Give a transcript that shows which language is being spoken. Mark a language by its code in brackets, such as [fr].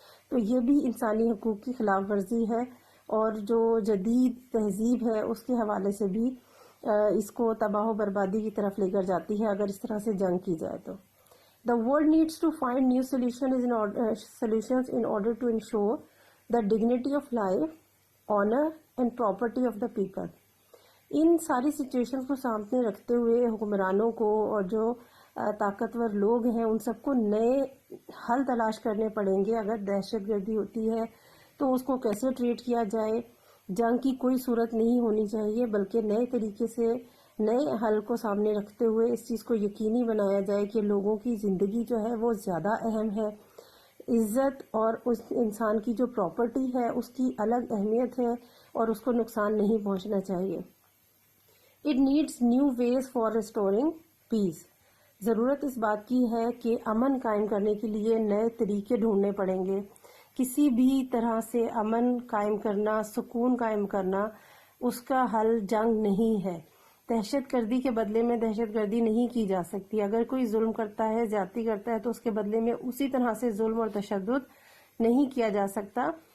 [ur] تو یہ بھی انسانی حقوق کی خلاف ورزی ہے اور جو جدید تہذیب ہے اس کے حوالے سے بھی اس کو تباہ و بربادی کی طرف لے کر جاتی ہے اگر اس طرح سے جنگ کی جائے تو. [en] The world needs to find new solutions in order to ensure the dignity of life, honor and property of the people. [ur] ان ساری سچویشن کو سامنے رکھتے ہوئے حکمرانوں کو اور جو طاقتور لوگ ہیں ان سب کو نئے حل تلاش کرنے پڑیں گے. اگر دہشت گردی ہوتی ہے تو اس کو کیسے ٹریٹ کیا جائے, جنگ کی کوئی صورت نہیں ہونی چاہیے بلکہ نئے طریقے سے نئے حل کو سامنے رکھتے ہوئے اس چیز کو یقینی بنایا جائے کہ لوگوں کی زندگی جو ہے وہ زیادہ اہم ہے, عزت اور اس انسان کی جو پراپرٹی ہے اس کی الگ اہمیت ہے اور اس کو نقصان نہیں پہنچنا چاہیے. [en] It needs new ways for restoring peace. [ur] ضرورت اس بات کی ہے کہ امن قائم کرنے کے لیے نئے طریقے ڈھونڈنے پڑیں گے. کسی بھی طرح سے امن قائم کرنا, سکون قائم کرنا اس کا حل جنگ نہیں ہے. دہشت گردی کے بدلے میں دہشت گردی نہیں کی جا سکتی. اگر کوئی ظلم کرتا ہے, زیادتی کرتا ہے تو اس کے بدلے میں اسی طرح سے ظلم اور تشدد نہیں کیا جا سکتا.